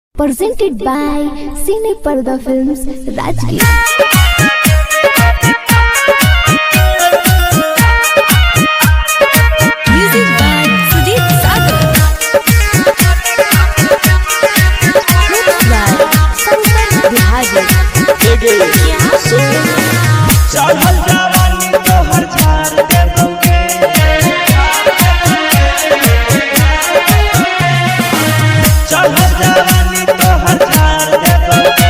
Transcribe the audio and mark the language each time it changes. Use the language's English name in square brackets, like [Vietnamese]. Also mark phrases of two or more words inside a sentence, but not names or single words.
[English] presented by Cine Parda Films, Rajgir. Music by Sujit Sagar. Mixed by Sankan Bihari. [Bhojpuri] चढ़ल जवानी तोहर झाड़ देबोगे चढ़ल जवानी तोहर झाड़ देबोगे